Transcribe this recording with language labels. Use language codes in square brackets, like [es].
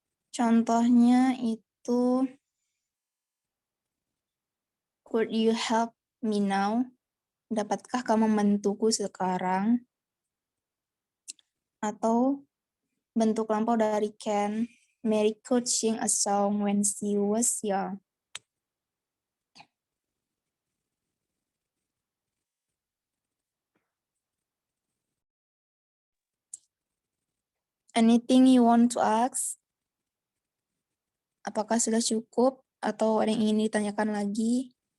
[id] Contohnya itu, [en] could you help me now? [id] Dapatkah kamu membantuku sekarang? Atau bentuk lampau dari Ken. [en] Mary could sing a song when she was young. Anything you want to ask? [id] Apakah sudah cukup atau ada yang ingin ditanyakan lagi?